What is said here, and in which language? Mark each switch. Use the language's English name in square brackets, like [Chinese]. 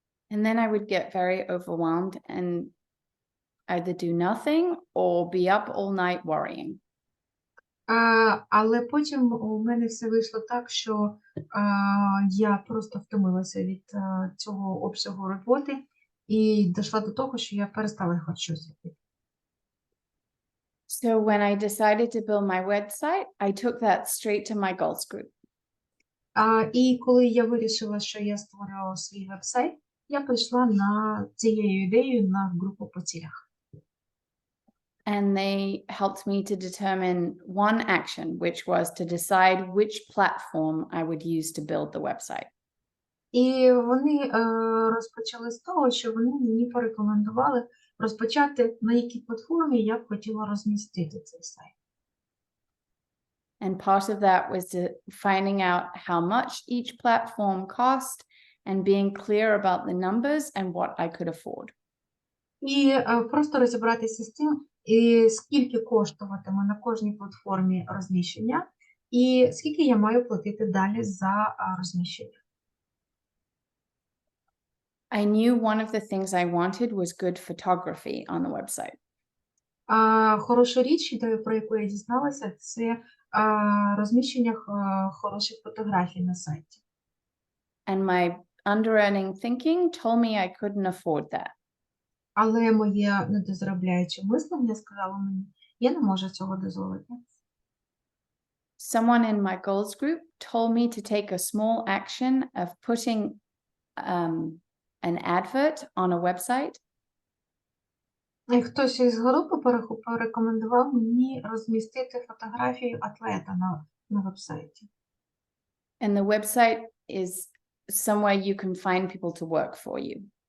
[English] And then I would get very overwhelmed and either do nothing or be up all night worrying. [Ukrainian] Але потім у мене все вийшло так, що я просто втомилася від цього обсягу роботи і дійшла до того, що я перестала хоч щось робити. [English] So when I decided to build my website, I took that straight to my goals group. [Ukrainian] І коли я вирішила, що я створю свій веб-сайт, я прийшла на цією ідеєю на групу по цілях. [English] And they helped me to determine one action, which was to decide which platform I would use to build the website. [Ukrainian] І вони розпочали з того, що вони мені порекомендували розпочати, на якій платформі я б хотіла розмістити цей сайт. [English] And part of that was finding out how much each platform cost and being clear about the numbers and what I could afford. [Ukrainian] І просто розібратися з тим, і скільки коштуватиме на кожній платформі розміщення, і скільки я маю платити далі за розміщення. [English] I knew one of the things I wanted was good photography on the website. [Ukrainian] Хороша річ, про яку я дізналася, це розміщення хороших фотографій на сайті. [English] And my under-earning thinking told me I couldn't afford that. [Ukrainian] Але моє недозаробляюче мислення сказало мені, я не можу цього дозволити. [English] Someone in my goals group told me to take a small action of putting an advert on a website. [Ukrainian] І хтось із групи порекомендував мені розмістити фотографію атлета на вебсайті. [English] And the website is somewhere you can find people to work for you.